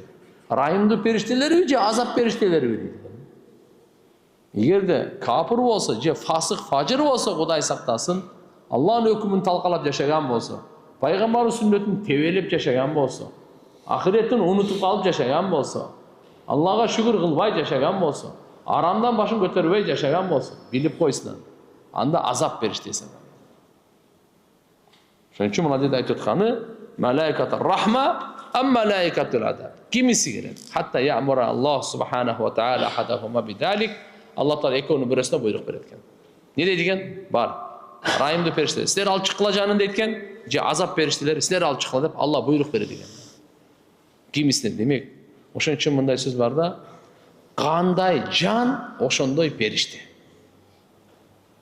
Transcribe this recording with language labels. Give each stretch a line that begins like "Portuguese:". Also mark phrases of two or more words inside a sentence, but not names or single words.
Kyrgyz: Райымдуу периштелерби же азап периштелерби дейт. Эгерде капыр болсо же фасык, фажыр болсо, Кудай сактасын, Аллахнын өкүмүн талкалап жашаган болсо, пайгамбардын сүннөтүн тебелеп жашаган болсо, ахиреттин унутуп калып жашаган болсо, Аллага шүгүр кылбай жашаган болсо, арамдан башын көтөрбөй жашаган болсо, билип койсун. Анда азап периштеси. Ошон үчүн мына жерде айтып атканы,
Arabic: ملائكة الرحمة أم ملائكة العذاب.
Kyrgyz: Кимиси келет?
Arabic: حتى يأمر الله سبحانه وتعالى أحدهما بذلك.
Kyrgyz: Аллах таала экөөнүн бирөөсүнө буйрук берет экен. Не дейт экен? Бар. Райымдуу периштелер, силер алып чыккыла жанын дейт экен, же азап периштелер, силер алып чыккыла деп Алла буйрук берет экен. Кимисине демек. Ошон үчүн мындай сөз бар да, кандай жан ошондой периште.